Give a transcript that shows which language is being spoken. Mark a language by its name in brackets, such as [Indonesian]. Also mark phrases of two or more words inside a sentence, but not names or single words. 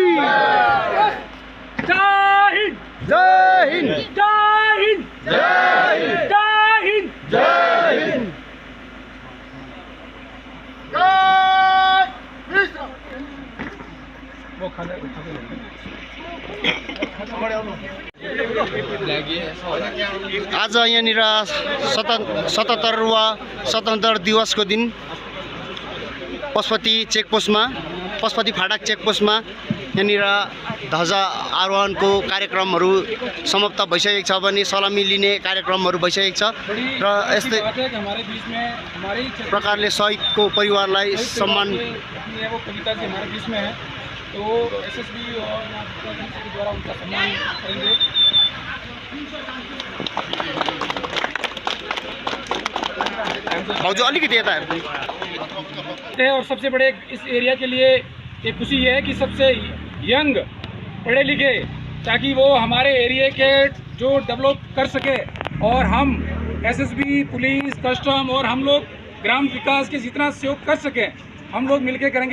[Hindi] जय हिंद, जय हिंद, जय हिंद, जय हिंद, जय हिंद, जय हिंद। [Nepali] आज यहाँनिर 77वां स्वतन्त्र दिवसको दिन पशुपति चेकपोस्टमा, पशुपति फाटक चेकपोस्टमा यहाँनिर ध्वजा आरोहणको कार्यक्रमहरू समाप्त भइसकेको छ भने सलामी लिने कार्यक्रमहरू भइसकेको छ र यस्तै प्रकारले शहीदको परिवारलाई सम्मान [Hindi] तो एसएसबी और द्वारा उनका सम्मान करेंगे। [Nepali] जो अलिकति यता [Hindi] और सबसे बड़े इस एरिया के लिए एक खुशी ये है कि सबसे यंग पढ़े लिखे, ताकि वो हमारे एरिया के जो डेवलप कर सके, और हम एसएसबी, पुलिस, कस्टम और हम लोग ग्राम विकास के जितना सहयोग कर सके, हम लोग मिलकर करेंगे।